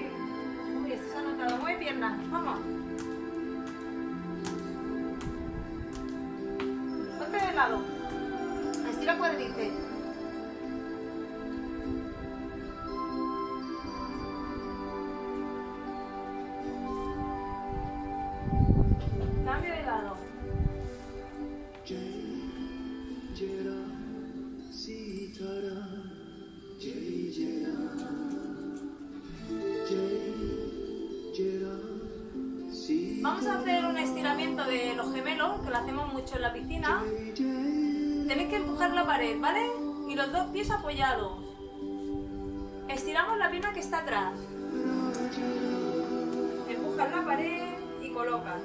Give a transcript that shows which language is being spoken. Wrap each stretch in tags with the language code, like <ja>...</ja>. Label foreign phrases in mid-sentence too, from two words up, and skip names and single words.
<es>Uy, esto se ha notado. Mueve piernas. Vamos. Ponte de lado. Estira cuádriceps. Cambio de lado.</es> <hi>Jai Jai Ram Sitaram Jai Jai Ram Jai Jai Ram Sitaram</hi> <es>Vamos a hacer un estiramiento de los gemelos, que lo hacemos mucho en la piscina. Tenéis que empujar la pared, ¿vale? Y los dos pies apoyados. Estiramos la pierna que está atrás. Empujas la pared y colocas.</es>